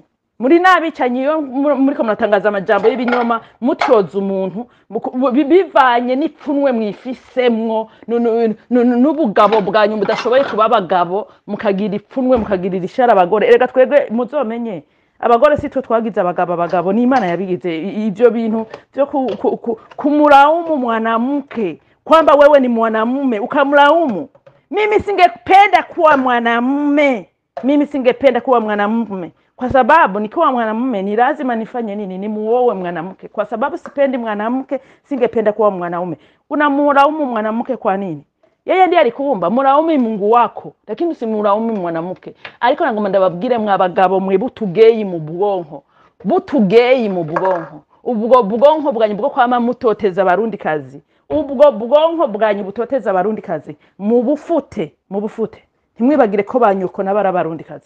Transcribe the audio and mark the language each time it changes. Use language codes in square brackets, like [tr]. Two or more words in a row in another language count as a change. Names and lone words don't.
[rn] Iyo muri ko muratangaza amajambo y'ibinyoma mutyoza umuntu bivanye n'ipfunwe mwifisemwo n'ubugabo bwanyu mudashoboye kuba abagabo, mukagira ipfunwe mukagirira ishara abagore. Erega twebwe muzomenye abagore si twe twagize abagabo, ni Imana yabigize ibyo bintu byo [sw] kumulaumu mwanamke kwamba wewe ni mwanamume ukamlaumu. Mimi singependa kuwa mwanamume, kwa sababu nikiwa mwanamume ni lazima nifanye nini? Ni muowe mwanamke. Kwa sababu sipendi mwanamke, singependa kuwa mwanaume. Unamlaumu mwanamke kwa nini? Yeye ndiye alikuumba. Mulaumu Mungu wako, lakini usimulaumu mwanamke. [rn] Ariko nagomba ndababwire mwabagabo mwe butugeyi mu bwonko. Ubwo bwonko bwanyu bwo kwama mutoteza abarundi kazi. Ubwo bwonko bwanyu butoteza abarundi kazi. Mubufute. Ntimwibagire ko banyuko nabara abarundi kazi.